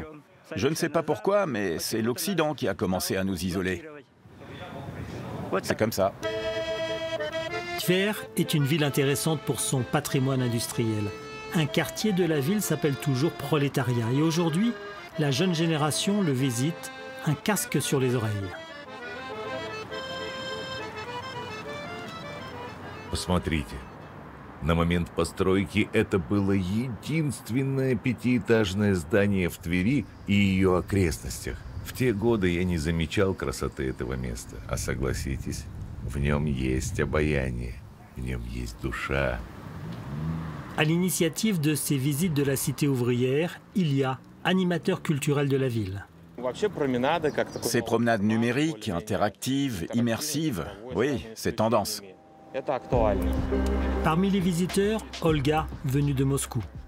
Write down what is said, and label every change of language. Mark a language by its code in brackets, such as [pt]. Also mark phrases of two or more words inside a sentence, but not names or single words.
[fr] Je ne sais pas pourquoi, mais c'est l'Occident qui a commencé à nous isoler. C'est comme ça. Tver est une ville intéressante pour son patrimoine industriel. Un quartier de la ville s'appelle toujours Prolétariat. Et aujourd'hui, la jeune génération le visite, un casque sur les oreilles. [ru] Посмотрите. На момент постройки это было единственное пятиэтажное здание в Твери и ее окрестностях. В те годы я не замечал красоты этого места, а согласитесь, в нем есть обаяние, в нем есть душа. [fr] À l'initiative de ces visites de la cité ouvrière, Ilya, animateur culturel de la ville. Ces promenades numériques, interactives, immersives, oui, c'est tendance. Parmi les visiteurs, Olga, venue de Moscou.